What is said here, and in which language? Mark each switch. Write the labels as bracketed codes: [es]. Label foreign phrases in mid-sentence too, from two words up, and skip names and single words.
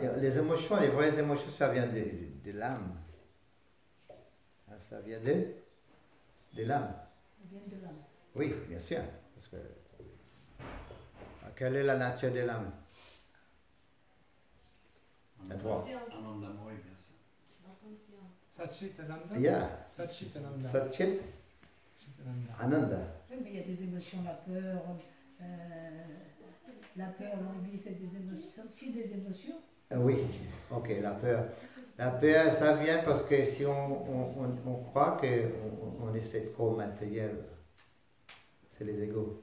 [fr] Les émotions, les vraies émotions, ça vient de l'âme. Ça vient de l'âme. Elles viennent de l'âme. Oui, bien sûr. Parce que, quelle est la nature de l'âme? À toi. [sa] Ananda Moy, [fr] bien sûr. [sa] Satchit Ananda. [en] Yeah. [sa] Satchit Ananda. Satchit Ananda. Ananda. [fr] Oui, mais il y a des émotions, la peur, l'envie, c'est des émotions, c'est aussi des émotions. Oui, ok, la peur. La peur, ça vient parce que si on croit qu'on est cette corps matériel, c'est les égos.